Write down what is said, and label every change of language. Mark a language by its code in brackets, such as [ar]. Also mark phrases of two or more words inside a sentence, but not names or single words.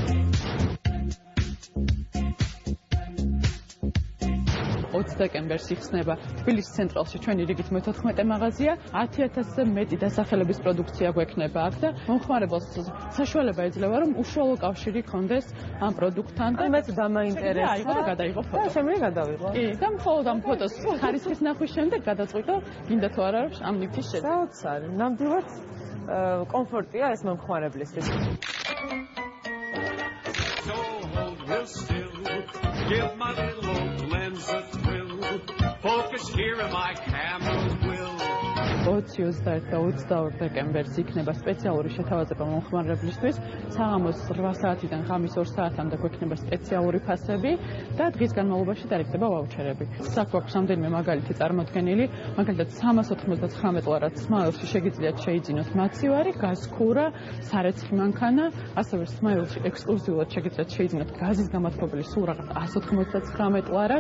[ka] 20 დეკემბერს იხსნება თბილისის ცენტრალში ჩვენი რიგით მე-14 მაღაზია, 10,000-ზე მეტი დასახელების პროდუქცია გვექნება აქ და მომხმარებელს საშუალება ეძლევა, რომ უშუალო კავშირი ქონდეს ამ პროდუქტთან და მეც დამაინტერესა. აიღო და გადაიღო ფოტო. შემიძლია გადავიღო. კი, და მხოლოდ ამ ფოტოს ხარისხის ნახვის შემდეგ გადაწყვიტო, გინდა თუ არა რომ ამ ნივთის შეძენა. საოცარი, ნამდვილად კომფორტია ეს მომხმარებლისთვის. [en] Give my little old lens a thrill. Focus here in my camera will. [ka] 21 და 22 დეკემბერს იქნება სპეციალური შეთავაზება მომხმარებლისთვის. საღამოს 8 საათიდან ღამის 2 საათამდე გვექნება სპეციალური ფასები და დღის განმავლობაში დაიხდება ვაუჩერები. საქვაქვს რამდენიმე მაგალითი წარმოდგენილი, მაგალითად 399 ლარად სმაილში შეგიძლიათ შეიძინოთ მაცივარი, გაზქურა, სარეცხი მანქანა, ასევე სმაილში ექსკლუზიურად შეგიძლიათ შეიძინოთ გაზის გამათბობელი სულ რაღაც 199 ლარად.